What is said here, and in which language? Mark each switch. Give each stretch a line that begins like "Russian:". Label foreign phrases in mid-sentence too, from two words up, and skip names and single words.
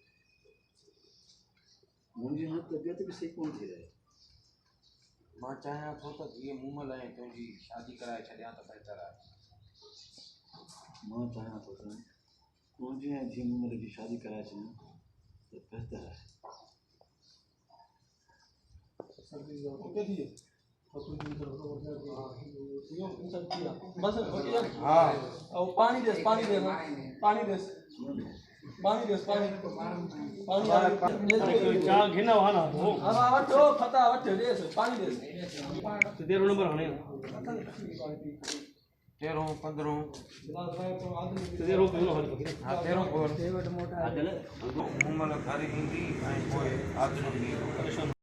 Sindhi: मुंहिंजी हाणे तबियत बि सही कोन थी रहे मां चाहियां थो त धीअ मूमल ऐं तुंहिंजी शादी कराए छॾियां त बहितर आहे मां चाहियां थो त मुंहिंजी ऐं धीअ मूमल जी शादी कराए छॾियां त बहितर आहे हाँ पानी देस पानी देस पानी देस पानी देस पानी क्या घिना वहां हो अब वठो फता वठ देस पानी देस तेरो नंबर हणे 13 15 तेरो कोन हल हाँ 13 कोन मूमल घर ईंदी ऐं पोइ आदमी